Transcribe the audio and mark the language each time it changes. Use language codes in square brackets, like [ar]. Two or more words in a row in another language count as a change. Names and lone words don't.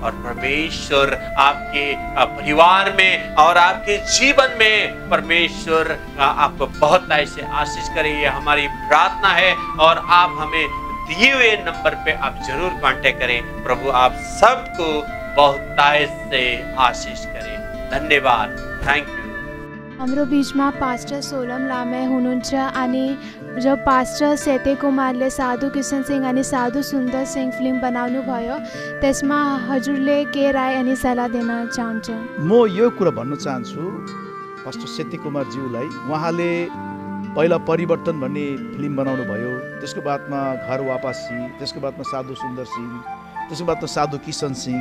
[hi] और परमेश्वर आपके परिवार में और आपके जीवन में परमेश्वर आपको बहुत ऐसे आशीष करे, ये हमारी प्रार्थना है। और आप हमें दिए हुए नंबर पे आप जरूर कांटेक्ट करें। प्रभु आप सबको बहुत से आशीष करे। धन्यवाद, [en] thank you. [ne] हाम्रो बिचमा पास्टर सोलम लामे हुनुहुन्छ अनि जब पास्टर सेते कुमारले साधु किशन सिंह अनि साधु सुन्दर सिंह फिल्म बनाउनु भयो, त्यसमा हजुरले के राय अनि सल्लाह दिन चाहन्छ? म यो कुरा भन्न चाहन्छु पास्टर सेते कुमारज्यूलाई, उहाँले पहिला परिवर्तन भन्ने फिल्म बनाउनु भयो, त्यसको बादमा घर वापसी, त्यसको बादमा साधु सुन्दर सिंह, त्यसको बादमा साधु किशन सिंह।